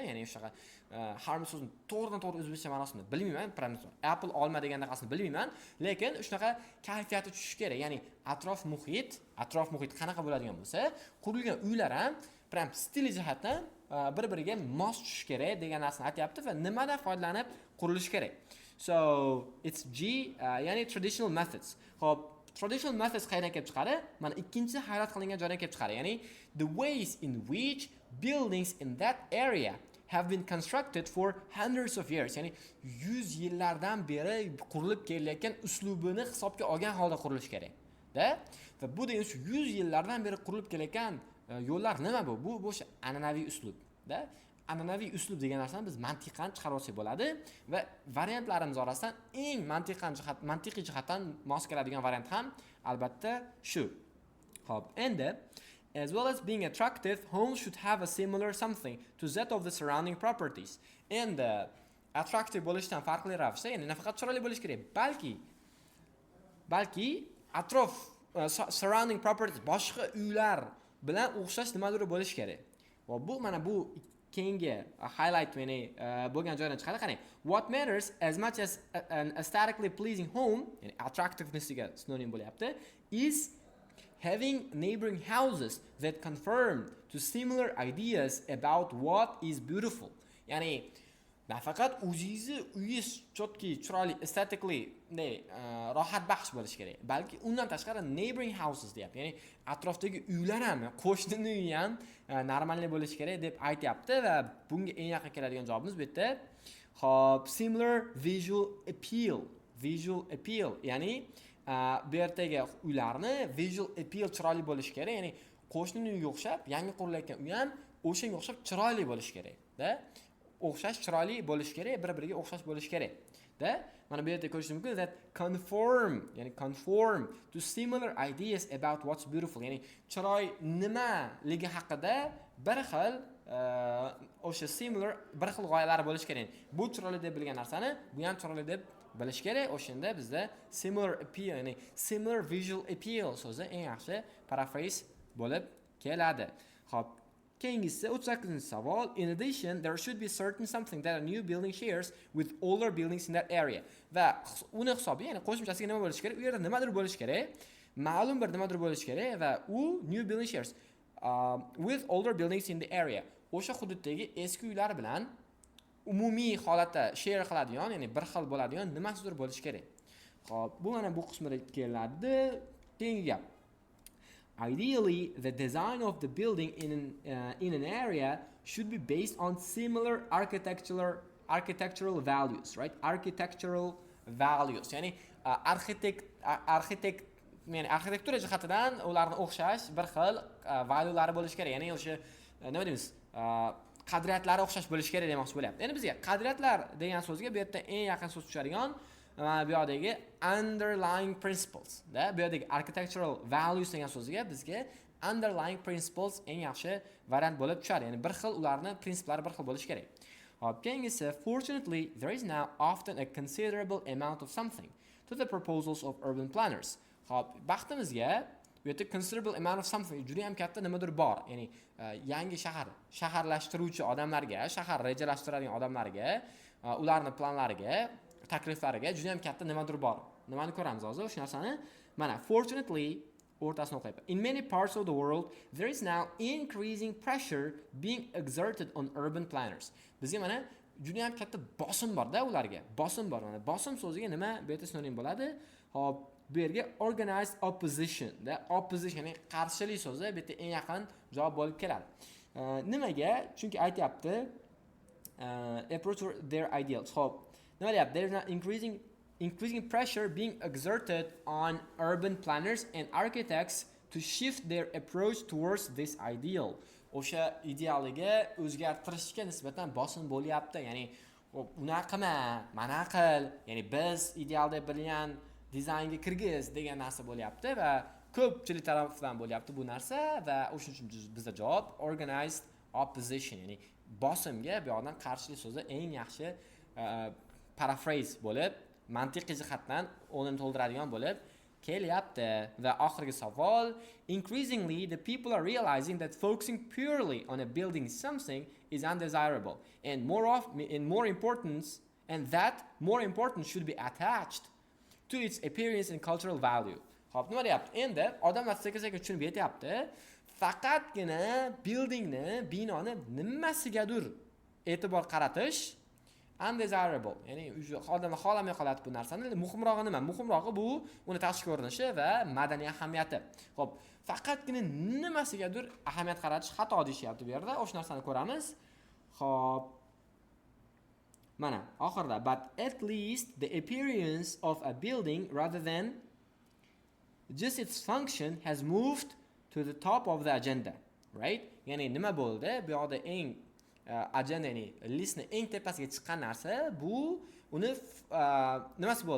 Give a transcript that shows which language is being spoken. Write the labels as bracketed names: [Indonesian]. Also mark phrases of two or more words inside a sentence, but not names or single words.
[Uzbek] Ya'ni o'sha harmony so'zini to'g'ridan-to'g'ri o'zbekcha ma'nosini bilmayman, pronunciation. Apple olma deganaqasini bilmayman, lekin shunaqa kayfiyati tushish kerak. Ya'ni atrof muhit qanaqa bo'ladigan bo'lsa, qurilgan uylar ham prям stili jihatdan bir-biriga mos tushish kerak degan narsani aytyapti va nimadan foydalanib qurilishi kerak. [English] So, it's G, ya'ni traditional methods. [Uzbek] Xo'p, [English] traditional methods [Uzbek] qayerdan kelib chiqadi? Mana ikkinchi hayrat qilingan joydan kelib chiqadi. [English] Ya'ni the ways in which buildings in that area have been constructed for hundreds of years. [Uzbek] Ya'ni 100 yillardan beri qurilib kelayotgan uslubini hisobga olgan holda qurilish kerak. Va bu degan shu 100 yillardan beri qurilib kelayotgan yo'llar nima bu? Bu o'sha an'anaviy uslub. An'anaviy uslub degan narsani biz mantiqan chiqarib olsak bo'ladi va variantlarimiz orasidan eng mantiqiy jihatdan mos keladigan variant ham albatta shu. Xo'p, endi [English] as well as being attractive, homes should have a similar something to that of the surrounding properties. [Uzbek] Endi attractive bo'lishdan farqli ravishda, ya'ni nafaqat chiroyli bo'lish kerak, balki atrof [English] surrounding properties [Uzbek] boshqa uylar bilan o'xshash nimadir bo'lish kerak. Va bu mana bu keyingi highlight bo'lgan joydan chiqadi. Qarang, [English] what matters as much as an aesthetically pleasing home, [Uzbek] ya'ni attractivenessga sinonim bo'lyapti, [English] is having neighboring houses that conform to similar ideas about what is beautiful. [Uzbek] Ya'ni nafaqat o'zingizni uyingiz chotki, chiroyli, aesthetically rohat baxsh bo'lish kerak, balki undan tashqari [English] neighboring houses [Uzbek] deyapti. Ya'ni atrofdagi uylar ham, qo'shnining uyi ham normalniy bo'lishi kerak deb aytyapti va bunga eng yaqin keladigan javobimiz bu yerda. Xo'p, [English] similar visual appeal, [Uzbek] ya'ni bu yerdagi uylarni [English] visual appeal [Uzbek] chiroyli bo'lishi kerak. Ya'ni qo'shnining uyiga o'xshab, yangi qurilayotgan uy ham o'shanga o'xshab chiroyli bo'lishi kerak. O'xshash chiroyli bo'lish kerak, bir-biriga o'xshash bo'lish kerak. Mana bu yerda ko'rishingiz mumkin [English] that conform to similar ideas about what's beautiful. [Uzbek] Ya'ni chiroy nimaligi haqida bir xil o'sha similar bir xil g'oyalar bo'lish kerak. Bu chiroyli deb bilgan narsani bu ham chiroyli deb bilish kerak. O'shanda bizda [English] similar appeal, [Uzbek] ya'ni [English] similar visual appeal [Uzbek] so'zi eng yaxshi paraphrase bo'lib keladi. Xo'p, keyingisi 38-savol. [English] In addition, there should be certain something that a new building shares with older buildings in that area. [Uzbek] Va uni hisobi, ya'ni qo'shimchasiga nima bo'lishi kerak? U yerda nimadir bo'lishi kerak, ma'lum bir nimadir bo'lishi kerak va u [English] new building shares with older buildings in the area. [Uzbek] O'sha hududdagi eski uylar bilan umumiy holatda share qiladigan, ya'ni bir xil bo'ladigan nimasidir bo'lishi kerak. Xo'p, bu mana bu qismida keladi. Keyingi gap. [English] Ideally, the design of the building in an area should be based on similar architectural values, right? Architectural values, [Uzbek] ya'ni arxitektura jihatidan ularni o'xshash bir xil valyulari bo'lishi kerak. Ya'ni o'sha nima deymiz? Qadriyatlari o'xshash bo'lishi kerak demoqchi bo'lyapti. Endi bizga qadriyatlar degan so'zga bu yerda eng yaqin so'z tushadigan bu yerdagi [English] underlying principles. [Uzbek] Bu yerdagi [English] architectural values [Uzbek] degan so'zga bizga [English] underlying principles [Uzbek] eng yaxshi variant bo'lib tushadi. Ya'ni bir xil ularning prinsiplari bir xil bo'lishi kerak. Hop, keyingisi, [English] fortunately there is now often a considerable amount of something to the proposals of urban planners. [Uzbek] Hop, baxtimizga bu yerda [English] considerable amount of something [Uzbek] juda ham katta nimadir bor. Ya'ni yangi shaharlashtiruvchi odamlarga, shahar rejalashtiradigan odamlarga, ularning planlariga, takliflariga juda ham katta nimadir bor. Nimani ko'ramiz hozir? O'sha narsani mana fortunately o'rtasini o'qiyapman. [English] In many parts of the world, there is now increasing pressure being exerted on urban planners. [Uzbek] Bizga mana juda ham katta bosim bor-da ularga. Bosim bor. Mana bosim so'ziga nima bu yerda sinonim bo'ladi? Hop, bu yerga [English] organized opposition [Uzbek] da opposition ya'ni qarshilik so'zi bu yerda eng yaqin javob bo'lib keladi. Nimaga? Chunki aytayapti [English] approach their ideals. [Uzbek] Hop, nima deyapti? [English] There is now increasing pressure being exerted on urban planners and architects to shift their approach towards this ideal. [Uzbek] O'sha idealiga o'zgartirishga nisbatan bosim bo'lyapti. Ya'ni, unaqa qilma, mana qil. Ya'ni biz ideal deb bilgan dizaynga kirgiz degan narsa bo'lyapti va ko'pchilik tarafdan bo'lyapti bu narsa va o'shuning uchun bizda javob [English] organized opposition, [Uzbek] ya'ni bosimga bu yoqdan qarshilik so'zi eng yaxshi paraphrase bo'lib, mantiqiy jihatdan o'rnini to'ldiradigan bo'lib kelyapti. Va oxirgi savol, [English] increasingly the people are realizing that focusing purely on a building something is undesirable and more importance should be attached to its appearance and cultural value. [Uzbek] Xo'p, nima deyapti? Endi odamlar sekin-sekin tushunib yetyapti. Faqatgina buildingni, binoni nimasigadir e'tibor qaratish undesirable. Ya'ni odamlar xohlamay qoladi bu narsani. Muhimrog'i nima? Muhimrog'i bu uni tashqi ko'rinishi va madaniy ahamiyati. Xo'p, faqatgina nimasigadir ahamiyat qaratish xato deyishyapti bu yerda. O'sha narsani ko'ramiz. Xo'p, mana oxirida [English] but at least the appearance of a building rather than just its function has moved to the top of the agenda, right? [Uzbek] Ya'ni nima bo'ldi? Bu yoqda eng agenda, ya'ni listni eng tepasiga chiqqan narsa bu uni nimasi bo'ldi?